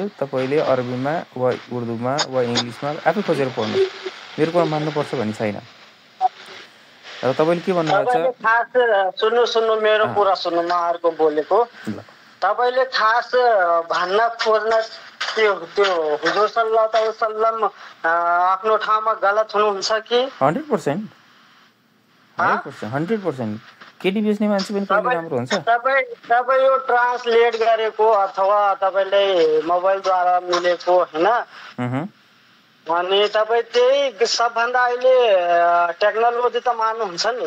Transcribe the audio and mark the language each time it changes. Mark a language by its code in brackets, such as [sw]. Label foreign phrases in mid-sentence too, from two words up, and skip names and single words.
[ne] तपाईँले अरबीमा वा उर्दूमा वा इङ्ग्लिसमा आफै खोजेर पढ्नु। मेरो कुरा मान्नुपर्छ भन्ने छैन। र तपाईँले के भन्नुभएको छ, सुन्नु मेरो कुरा सुन्नु, म अर्को बोलेको। तपाईँले खास भन्न खोज्न त्यो हुजुर [ar] صلى الله عليه وسلم [ne] आफ्नो ठाउँमा गलत हुनुहुन्छ कि? 100% केटी बेच्ने मान्छे पनि कहिले राम्रो हुन्छ? तपाईँ यो ट्रान्सलेट गरेको अथवा तपाईँले मोबाइलद्वारा मिलेको होइन, अनि तपाईँ त्यही सबभन्दा अहिले टेक्नोलोजी त मान्नुहुन्छ नि।